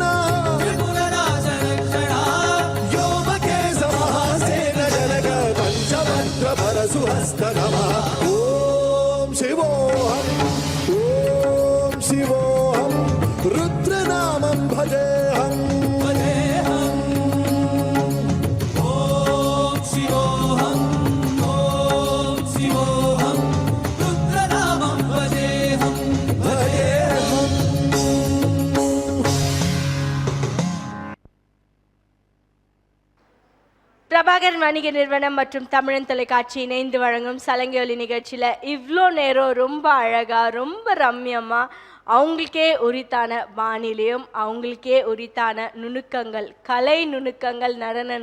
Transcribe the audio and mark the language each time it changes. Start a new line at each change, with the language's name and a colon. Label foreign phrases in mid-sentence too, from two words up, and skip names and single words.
Sanskrit: त्रिपुरनाशरक्षणा వ్యోమకేశ మహాసేన జనక పంచమంత్ర పరశుహస్త నమః ఓం శివోహం రుద్రనామం భజేహం भजेऽहम् ॐ शिवोऽहं रुद्रनामं भजेऽहम् భజేహం
Tamil: பிரபாகர் வணிக நிறுவனம் மற்றும் தமிழன் தொலைக்காட்சி இணைந்து வழங்கும் சலங்கை ஒலி நிகழ்ச்சியில் இவ்வளோ நேரம் ரொம்ப அழகாக ரொம்ப ரம்யமாக அவங்களுக்கே உரித்தான பாணியிலையும் அவங்களுக்கே உரித்தான நுணுக்கங்கள், கலை நுணுக்கங்கள், நடன